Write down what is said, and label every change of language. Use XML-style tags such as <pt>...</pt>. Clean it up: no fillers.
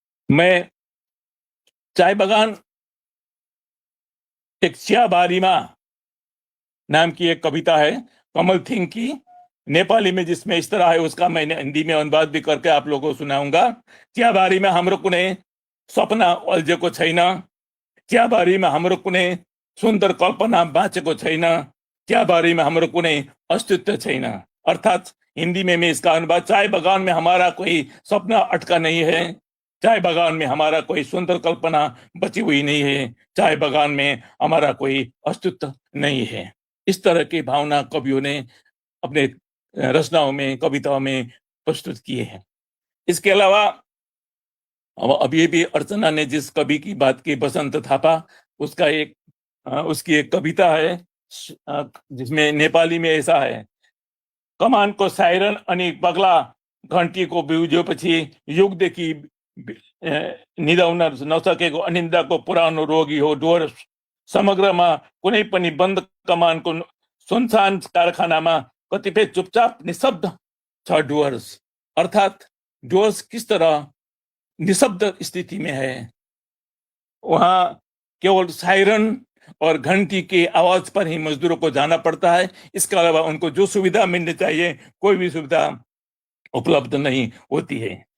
<hi>मैं चाय बगान एक चियाबारीमा नाम की एक कविता है कमल थिंग की, नेपाली में जिसमें इस तरह है, उसका मैंने हिंदी में अनुवाद भी करके आप लोगों को सुनाऊंगा।</hi> <ne>चियाबारीमा हाम्रो कुनै सपना अल्झेको छैन, चियाबारीमा हाम्रो कुनै सुन्दर कल्पना बाँचेको छैन, चियाबारीमा हाम्रो कुनै अस्तित्व छैन।</ne> <hi>अर्थात हिंदी में मैं इसका अनुवाद, चाय बगान में हमारा कोई सपना अटका नहीं है, चाय बगान में हमारा कोई सुंदर कल्पना बची हुई नहीं है, चाय बगान में हमारा कोई अस्तित्व नहीं है। इस तरह की भावना कवियों ने अपने रचनाओं में, कविताओं में प्रस्तुत किए हैं। इसके अलावा अभी भी अर्चना ने जिस कवि की बात की, बसंत थापा, उसका उसकी एक कविता है जिसमें नेपाली में ऐसा है:</hi> <ne>कमानको साइरन अनि पगला घन्टीको बिउजेपछि युगदेखि निदाउन नसकेको अनिन्दाको पुरानो रोगी हो डुवर्स। समग्रमा कुनै पनि बन्द कमानको सुनसान कारखानामा कतिपय चुपचाप निशब्द छ डुवर्स।</ne> <hi>अर्थात डुवर्स किस तरह निशब्द स्थिति में है, वहां केवल सायरन और घंटी की आवाज पर ही मजदूरों को जाना पड़ता है। इसके अलावा उनको जो सुविधा मिलनी चाहिए कोई भी सुविधा उपलब्ध नहीं होती है।</hi>